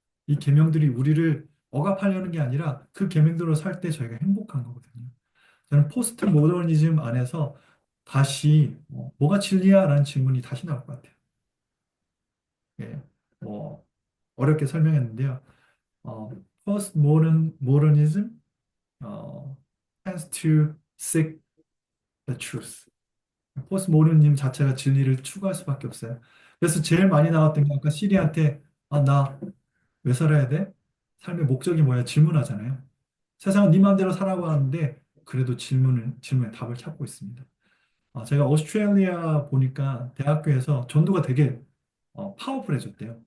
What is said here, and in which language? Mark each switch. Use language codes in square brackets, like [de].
[ko] 이 계명들이 우리를 억압하려는 게 아니라 그 계명대로 살 때 저희가 행복한 거거든요. 저는 포스트 모더니즘 안에서 다시 뭐가 진리야라는 질문이 다시 나올 것 같아요. 예, 뭐 어렵게 설명했는데요. [en] 어, 포스트 모더니즘 tends to seek the truth. [ko] 포스트 모더니즘 자체가 진리를 추구할 수밖에 없어요. 그래서 제일 많이 나왔던 게 아까 시리한테 나 왜 살아야 돼? 삶의 목적이 뭐야? 질문하잖아요. 세상은 네 마음대로 살아고 하는데 그래도 질문에 답을 찾고 있습니다. 제가 오스트레일리아 보니까 대학교에서 전도가 되게 파워풀해졌대요.